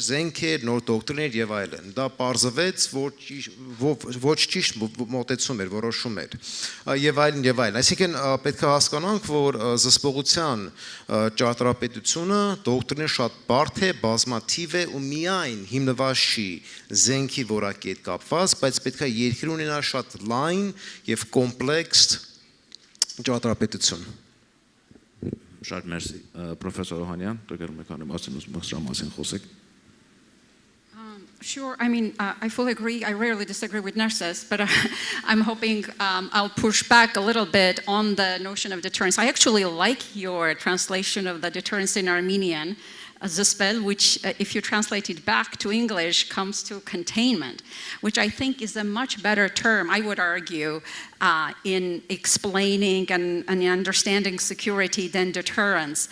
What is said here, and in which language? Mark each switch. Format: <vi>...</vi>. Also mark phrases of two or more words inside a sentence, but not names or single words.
<hy>զենքեր, նոր դոկտրիներ եւ այլն։ Դա պարզվեց, ոչ ճիշտ մոտեցում էր, որոշում էր եւ այլն եւ այլն։ Այսինքն պետք է հասկանանք, որ զսպողության ճարտարապետությունը դոկտրինը շատ բարդ է, բազմաթիվ է ու միայն հիմնված չի զենքի որակի հետ կապված, բայց պետք է երկիր ունենա շատ լայն եւ կոմպլեքս ճարտարապետություն։ Շատ մերսի, պրոֆեսոր Օհանյան, դուք եկան մասին խոսեք։</hy> <en>Sure. I mean, I fully agree. I rarely disagree with Nerses, but I'm hoping I'll push back a little bit on the notion of deterrence. I actually like your translation of the deterrence in Armenian, Zespel, which, if you translate it back to English, comes to containment, which I think is a much better term, I would argue, in explaining and understanding security than deterrence.</en>